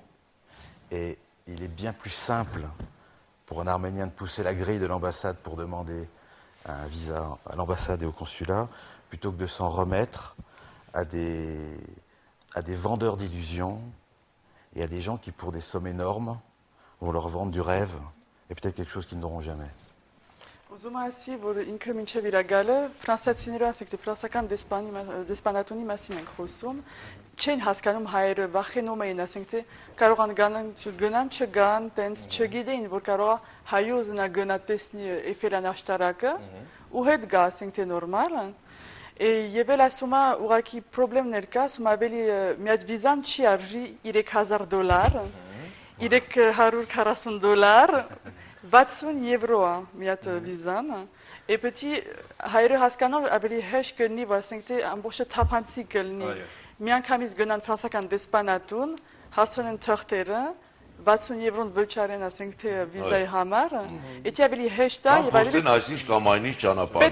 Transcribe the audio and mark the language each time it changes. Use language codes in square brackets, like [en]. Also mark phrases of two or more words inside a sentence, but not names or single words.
[fr] Et il est bien plus simple pour un Arménien de pousser la grille de l'ambassade pour demander un visa à l'ambassade et au consulat, plutôt que de s'en remettre à des vendeurs d'illusions et à des gens qui, pour des sommes énormes, vont leur vendre du rêve et peut-être quelque chose qu'ils n'auront jamais. [hy] Ուզում ասի, որ ինքը մինչև իր գալը ֆրանսիացիները ասենք, թե ֆրանսական դեսպանատունի մասին ենք խոսում, չեն հասկանում հայերը, վախենում էին, ասենք, թե կարող են գնան, չգան, տենց չգիտեին, որ կարող է հայը ուզենա գնա տեսնի Էյֆելյան աշտարակը, ու հետ գա, ասենք, թե նորմալ, եւ էլ ասում է, ուղղակի պրոբլեմներ կա, ասում ավելի մի հատ վիզան չի արժի $3000, $340, 60 եվրո է մի հատ վիզան, [fr] et petit [hy] հայերը հասկանալ ավելի հեշտ կլինի, որ ասենք, թե ամբողջը թափանցիկ կլինի, միանգամից գնան ֆրանսական դեսպանատուն, հարցնեն թղթերը, 60 եվրոն վճարեն, ասենք, թե վիզայի համար, էդի ավելի հեշտ է եւ ավելի փորձեն այսինչ կամ այնինչ ճանապարհները։